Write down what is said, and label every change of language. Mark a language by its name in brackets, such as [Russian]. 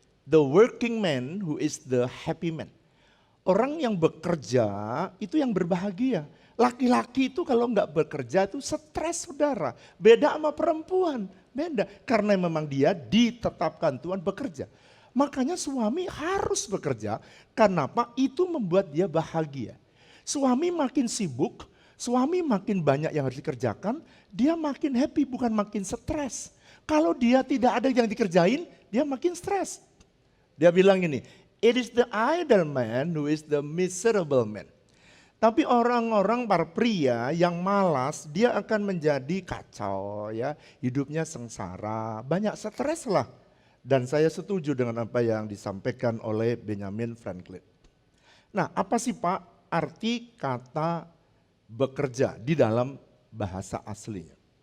[English] The working man who is the happy man. [Indonesian] Orang yang bekerja itu yang berbahagia. Laki-laki itu kalau nggak bekerja itu stres saudara. Beda sama perempuan, beda. Karena memang dia ditetapkan Tuhan bekerja. Makanya suami harus bekerja, karena apa? Itu membuat dia bahagia. Suami makin sibuk, suami makin banyak yang harus dikerjakan, dia makin happy bukan makin stres. Kalau dia tidak ada yang dikerjain, dia makin stres. Dia bilang ini, [English] it is the idle man who is the miserable man. [Indonesian] Tapi orang-orang para pria yang malas, dia akan menjadi kacau ya, hidupnya sengsara, banyak stres lah. Dan saya setuju dengan apa yang disampaikan oleh Benjamin Franklin. Nah, apa sih Pak arti kata bekerja di dalam bahasa aslinya?